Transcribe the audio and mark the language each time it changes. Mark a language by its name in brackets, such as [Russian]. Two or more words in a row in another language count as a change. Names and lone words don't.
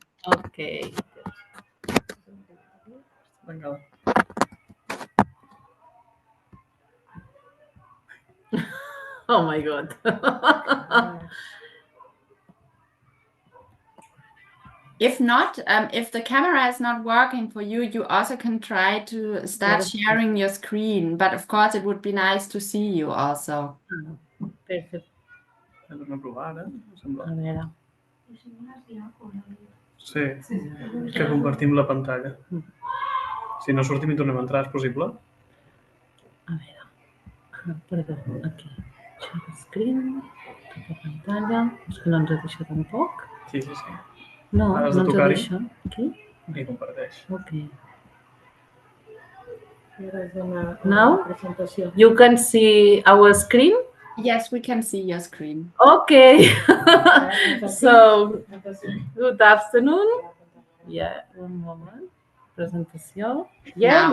[English] Okay. Oh my God. If not, if the camera is not working for you, you also can try to start sharing your screen. But of course, it would be nice to see you also. [Catalan] Perfecte. Tornem a provar, ara? Sembla. A veure. Sí, que compartim la pantalla. Si no sortim i tornem a entrar, és possible? A veure. Perdó, aquí. [English] Share screen, [Catalan] tota pantalla. És que no ens deixa tampoc. Sí. No, Has no de ens tocar-hi. deixa. Aquí? I comparteix. [English] Okay. Now you can see our screen. Yes, we can see your screen. Okay. So, good afternoon. Yeah, one moment. Presentation. Yeah,